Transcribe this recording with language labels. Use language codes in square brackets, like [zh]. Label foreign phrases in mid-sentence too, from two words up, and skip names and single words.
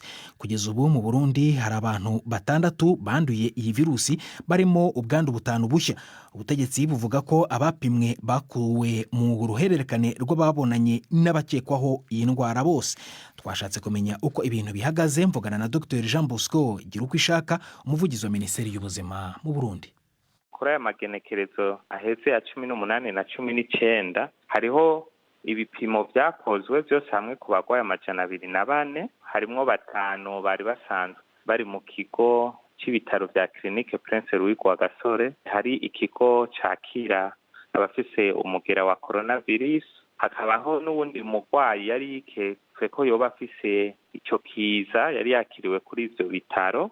[rw] Kugeza ubu mu Burundi hari abantu 6 banduye iyi virusi, barimo ubwandu 5 bushya. Ubutegetsi buvuga ko abapimwe bakuwe mu ruhererekane rw'ababonanye n'abakekwaho iyi ndwara bose. Twashatse kumenya uko ibintu bihagaze, mvugana na Dr Jean Bosco Girukishaka, umuvugizi wa minisiteri y'ubuzima mu Burundi. [rn] Kuri aya magenekerezo aheze ya 18 na 19 hariho ibipimo byakozwe byose hamwe ku bagwaye 204, harimwo 5 bari basanzwe bari mu kigo c'ibitaro vya Clinique Prince Louis kwa Gasore, hari ikigo cakira abafise umugera wa coronavirus, hakabaho n'uwundi mugwayi yari yiketswe ko yoba afise ico kiza yari yakiriwe kuri ivyo bitaro.